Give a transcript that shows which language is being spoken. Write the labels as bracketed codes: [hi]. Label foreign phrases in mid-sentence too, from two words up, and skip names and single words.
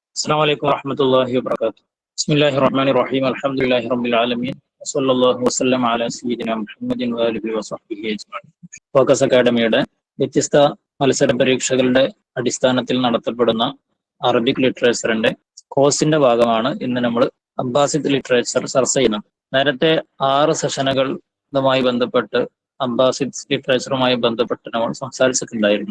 [ar] السلام عليكم ورحمة الله وبركاته. بسم الله الرحمن الرحيم. الحمد لله رب العالمين. وصلى الله وسلم على سيدنا മുഹമ്മദ് وآله وصحبه أجمعين. [ml] ഫോക്കസ് അക്കാഡമിയുടെ വ്യത്യസ്ത മത്സര പരീക്ഷകളുടെ അടിസ്ഥാനത്തിൽ നടത്തപ്പെടുന്ന [en] Arabic literature [ml] കോഴ്സിന്റെ ഭാഗമാണ് ഇന്ന് നമ്മൾ [en] Abbasid literature [ml] ചർച്ച ചെയ്യുന്നത്. നേരത്തെ 6 സെഷനുകളുമായി ബന്ധപ്പെട്ട് [en] Abbasid literature [ml] ബന്ധപ്പെട്ട് നമ്മൾ സംസാരിച്ചിട്ടുണ്ടായിരുന്നു.